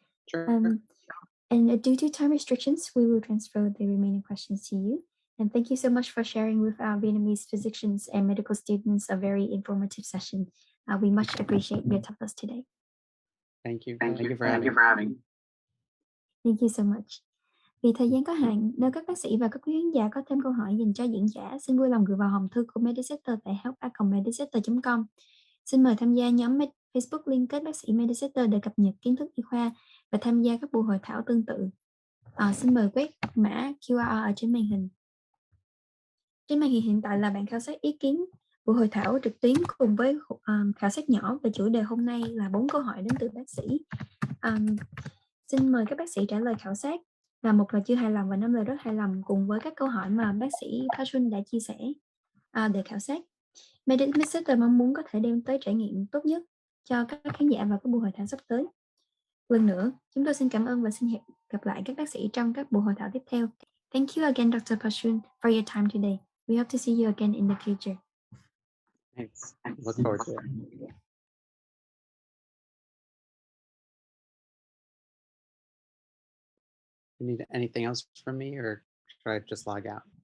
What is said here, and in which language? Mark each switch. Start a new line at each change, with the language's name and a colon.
English: Sure. And due to time restrictions, we will transfer the remaining questions to you. And thank you so much for sharing with our Vietnamese physicians and medical students a very informative session. We much appreciate your topics today. Thank you. Thank you for having. Thank you so much.
Vietnamese: Vì thời gian có hạn, nếu các bác sĩ và các quý khán giả có thêm câu hỏi dành cho diễn giả, xin vui lòng gửi vào hòm thư của Medisetter tại help@medisetter.com. Xin mời tham gia nhóm Facebook liên kết bác sĩ Medisetter để cập nhật kiến thức y khoa và tham gia các buổi hội thảo tương tự. Xin mời quét mã QR ở trên màn hình. Trên màn hình hiện tại là bảng khảo sát ý kiến buổi hội thảo trực tuyến cùng với khảo sát nhỏ về chủ đề hôm nay là 4 câu hỏi đến từ bác sĩ. Xin mời các bác sĩ trả lời khảo sát là 1 lời chưa hài lòng và 5 lời rất hài lòng cùng với các câu hỏi mà bác sĩ Pashun đã chia sẻ để khảo sát. Medisetter mong muốn có thể đem tới trải nghiệm tốt nhất cho các khán giả vào các buổi hội thảo sắp tới. Lần nữa, chúng tôi xin cảm ơn và xin hẹn gặp lại các bác sĩ trong các buổi hội thảo tiếp theo.
English: Thank you again, Dr. Pashun, for your time today. We hope to see you again in the future. Thanks. Look forward to it. You need anything else from me, or should I just log out?